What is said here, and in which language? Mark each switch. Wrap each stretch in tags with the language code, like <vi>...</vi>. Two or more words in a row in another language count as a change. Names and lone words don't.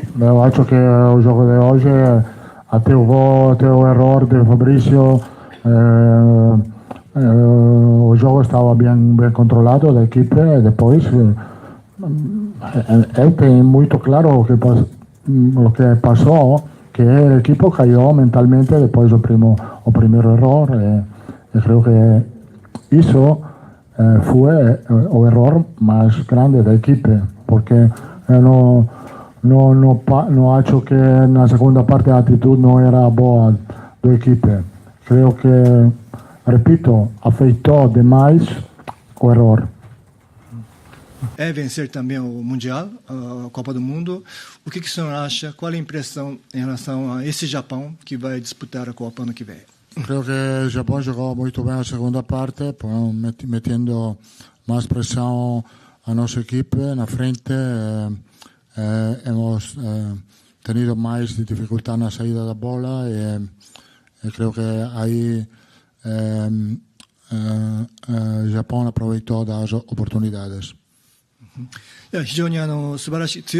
<pt>Eu acho que o jogo de hoje, até o erro de Fabrício, o jogo estava bem controlado da equipe, e depois eu tenho muito claro o que passou, que o equipo caiu mentalmente depois do primeiro erro, e creio que isso fue o</pt> <es>error más grande</es> <pt>da equipe, porque no acho que na segunda parte a atitude não era boa da equipe. Creio que, repito, afetou demais o error. É vencer também o Mundial, a Copa do Mundo. O que o senhor acha? Qual é a impressão em relação a esse Japão que vai disputar a Copa ano que vem?</pt> <es>Creo que el Japón jugó muy bien la segunda parte, metiendo más presión a nuestro equipo en la frente. Hemos tenido más dificultad en la salida de la bola y creo que ahí el Japón aprovechó las oportunidades.</es> <ja>非常に素晴らしい</ja>